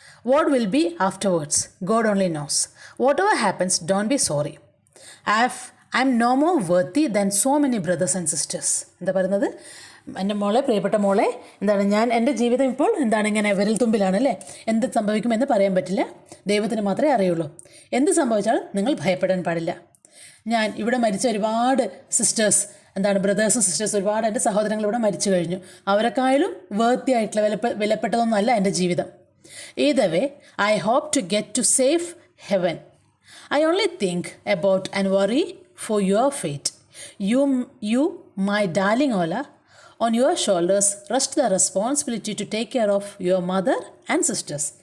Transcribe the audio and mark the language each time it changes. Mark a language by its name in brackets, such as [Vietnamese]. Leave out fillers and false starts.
[English] What will be afterwards? God only knows. Whatever happens, don't be sorry. I'm no more worthy than so many brothers and sisters. [Malayalam] എന്താ പറയുന്നത്? എൻ്റെ മോളെ, പ്രിയപ്പെട്ട മോളെ, ഞാൻ എൻ്റെ ജീവിതം ഇപ്പോൾ ഇങ്ങനെ വിരൽ തുമ്പിലാണ് അല്ലേ. എന്ത് സംഭവിക്കുമെന്ന് പറയാൻ പറ്റില്ല, ദൈവത്തിന് മാത്രമേ അറിയുള്ളൂ. എന്ത് സംഭവിച്ചാലും നിങ്ങൾ ഭയപ്പെടാൻ പാടില്ല. ഞാൻ ഇവിടെ മരിച്ച ഒരുപാട് സിസ്റ്റേഴ്സ്, ബ്രദേഴ്സും സിസ്റ്റേഴ്സ്, ഒരുപാട് എൻ്റെ സഹോദരങ്ങൾ ഇവിടെ മരിച്ചു കഴിഞ്ഞു. അവരെക്കാളും വേർത്തി ആയിട്ടുള്ള വിലപ്പെട്ടതൊന്നുമല്ല എൻ്റെ ജീവിതം. [English] Either way, I hope to get to safe heaven. I only think about and worry for your fate. You, my darling Ola, on your shoulders rest the responsibility to take care of your mother and sisters.